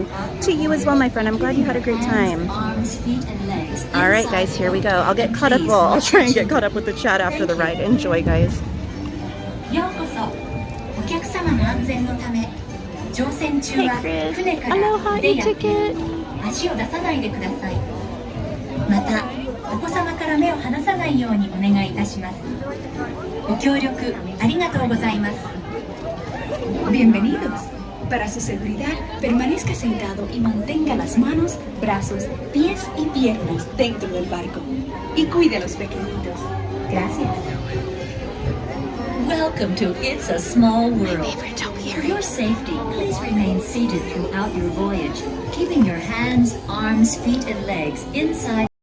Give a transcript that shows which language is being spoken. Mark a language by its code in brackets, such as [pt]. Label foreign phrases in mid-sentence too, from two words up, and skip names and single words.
[en] To you as well, my friend. I'm glad you had a great time. All right, guys, here we go. I'll get caught up. Well, I'll try and get caught up with the chat after the ride. Enjoy, guys. Hey, Chris. Aloha, e-ticket. [ja] 足を出さないでください。また、お子様から目を離さないようにお願いいたします。ご協力ありがとうございます。 [es] Bienvenidos. Para su seguridad, permanezca sentado y mantenga las manos, brazos, pies y piernas dentro del barco. Y cuide a los pequeñitos. Gracias. [en] Welcome to It's a Small World. For your safety, please remain seated throughout your voyage, keeping your hands, arms, feet, and legs inside